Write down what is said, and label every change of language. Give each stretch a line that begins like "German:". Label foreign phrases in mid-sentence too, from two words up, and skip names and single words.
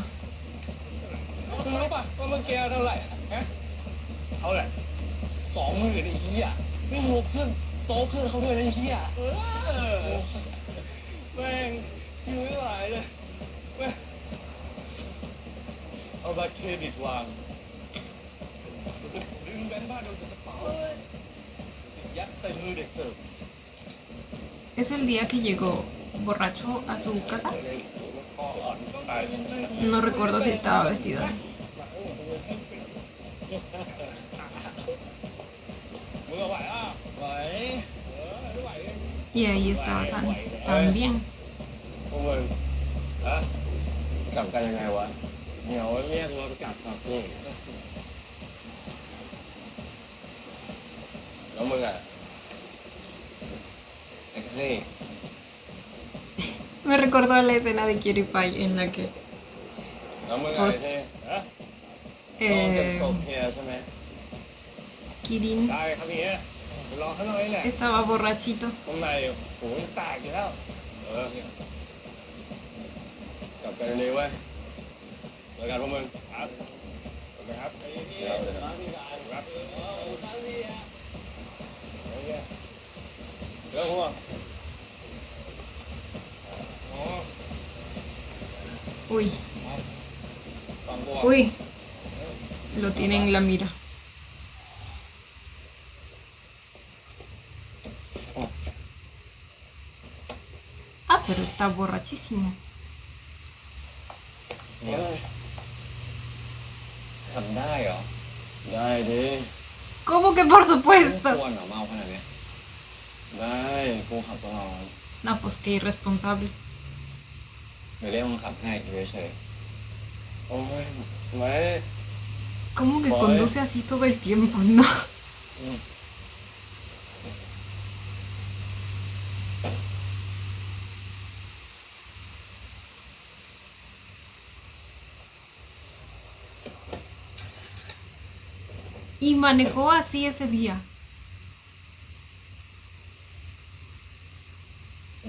Thai: มึงรู้ป่ะว่าเมื่อกี้เท่าไหร่ฮะเท่าไหร่20,000ไอ้เหี้ยไม่รวมเพื่อนโต๊ะเพื่อนเขาด้วยนะไอ้เหี้ยแม่งชิวไม่ไหวเลยแม่งเอาบัตรเครดิตวางดึงแบงค์บ้านเราจะกระเป๋ายัดใส่มือเด็กเสิร์ฟ
Spanish: ¿Es el día que llegó borracho a su casa? No recuerdo si estaba vestido así. Y ahí estaba San también.
Thai: พวกมึงฮะกลับกันยังไงวะเดี๋ยวเรียกรถกลับครับพี่แล้วมึงอ่ะแท็กซี่
Spanish: Me recordó a la escena de Cutie Pie en la que
Thai: แล้วมึงอะไรที่ฮะต้องเก็บศพเฮียใช่ไหม Kirin ได้ครับเฮียไปรอข้างนอกนี่แหละ
Spanish: estaba borrachito.
Thai: ข้างในโหแตกอยู่แล้วกลับกันดีเว้ยเจอกันพวกมึงครับครับเดี๋ยวครับเดี๋ยวหัว
Spanish: Uy,
Thai: ฟังกู
Spanish: uy, lo tiene en la mira. Ah, pero está borrachísimo.
Thai: ทำได้เหรอ ได้ดิ
Spanish: ¿Cómo que por
Thai: ไม่
Spanish: supuesto?
Thai: ควรเหรอเมาขนาดนี้ได้กูขับตลอด
Spanish: No, pues qué irresponsable.
Thai: เดี๋ยวเรียกคนขับให้เฉยๆโอ้ยไม่
Spanish: ¿Cómo que Voy. conduce así todo el tiempo? No. Y manejó así ese día.